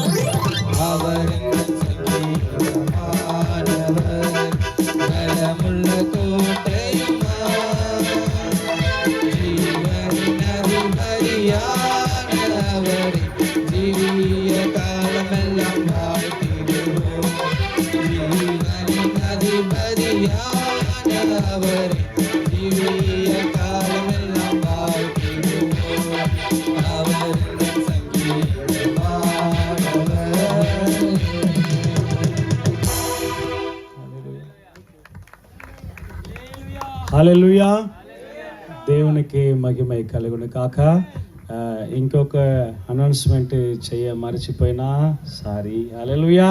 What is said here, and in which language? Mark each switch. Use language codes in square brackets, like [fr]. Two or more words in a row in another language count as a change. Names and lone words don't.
[ta] அவர் எங்கள் சங்கீதமானவர், நலமுள்ள கோட்டையுமாய், ஜீவனின் அதிபதியானவரை ஜீவிய காலமெல்லாம் வாழ்த்திடுவோம். ஜீவனின் அதிபதியானவரை ஜீவிய காலமெல்லாம் வாழ்த்திடுவோம். அவர் எங்கள் சங்கீதமானவர். [te] హల్లెలూయా. దేవునికి మహిమై కలుగును కాక. ఇంకొక అనౌన్స్మెంట్ మర్చిపోయినా సారీ. హల్లెలూయా.